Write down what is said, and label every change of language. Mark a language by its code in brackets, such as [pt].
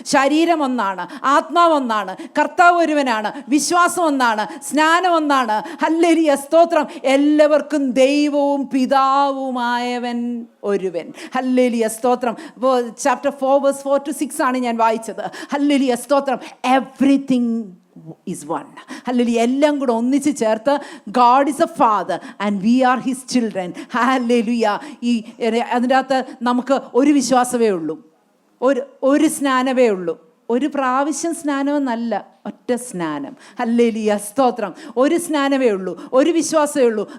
[ml] ശരീരം ഒന്നാണ്, ആത്മാവ് ഒന്നാണ്, കർത്താവ് ഒരുവനാണ്, വിശ്വാസം ഒന്നാണ്, സ്നാനം ഒന്നാണ്. ഹല്ലേലൂയ, സ്തോത്രം. എല്ലാവർക്കും ദൈവവും പിതാവുമായവൻ ഒരുവൻ. ഹല്ലേലൂയ, സ്തോത്രം. ചാപ്റ്റർ 4 വേഴ്സ് 4 to 6 ആണ് ഞാൻ വായിച്ചത്. ഹല്ലേലൂയ, സ്തോത്രം. [en] Everything is one. [ml] ഹല്ലേലൂയ. എല്ലാം കൂടെ ഒന്നിച്ച് ചേർത്ത് [en] God is a father and we are his children. ഹല്ലേലൂയ. [ml] ഈ അതിൻ്റെ അകത്ത് നമുക്ക് ഒരു വിശ്വാസമേ ഉള്ളൂ, ഒരു സ്നാനമേ ഉള്ളൂ. ഒരു പ്രാവശ്യം സ്നാനമെന്നല്ല, ഒറ്റ സ്നാനം. ഹല്ലേലൂയ, സ്തോത്രം. ഒരു സ്നാനമേ ഉള്ളൂ, ഒരു വിശ്വാസമേ ഉള്ളൂ.